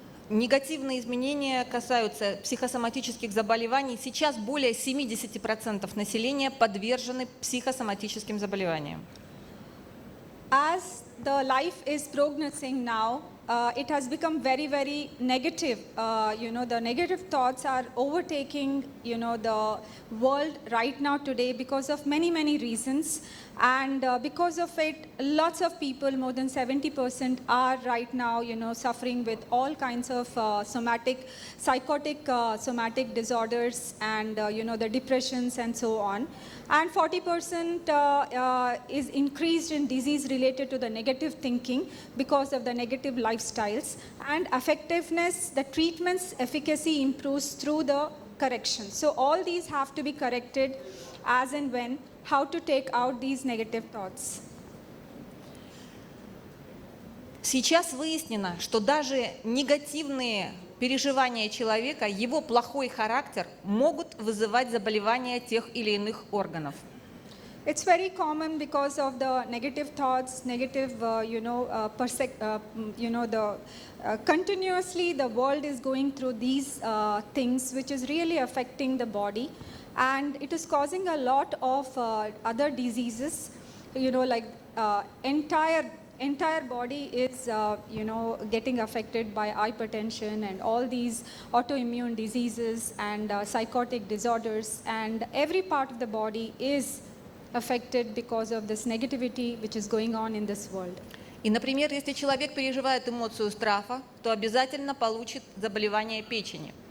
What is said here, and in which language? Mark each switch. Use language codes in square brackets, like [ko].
[ru] Негативные изменения касаются психосоматических заболеваний. Сейчас более 70% населения подвержены психосоматическим заболеваниям. [en] As the life is progressing now, it has become very, very negative. The negative thoughts are overtaking, the world right now today because of many, many reasons. And because of it, lots of people, more than 70%, are right now, suffering with all kinds of psychotic somatic disorders and, the depressions and so on. And 40% is increased in disease related to the negative thinking because of the negative lifestyles. And effectiveness, the treatment's efficacy improves through the correction. So all these have to be corrected as and when, how to take out these negative thoughts. [ru] Сейчас выяснено, что даже негативные переживания человека, его плохой характер могут вызывать заболевания тех или иных органов. [en] It's very common because of the negative thoughts, negative, continuously the world is going through these things which is really affecting the body, and it is causing a lot of other diseases, like entire body is, getting affected by hypertension and all these autoimmune diseases and psychotic disorders, and every part of the body is affected because of this negativity which is going on in this world. [ru] И, например, если человек переживает эмоцию страха, то обязательно получит заболевание печени.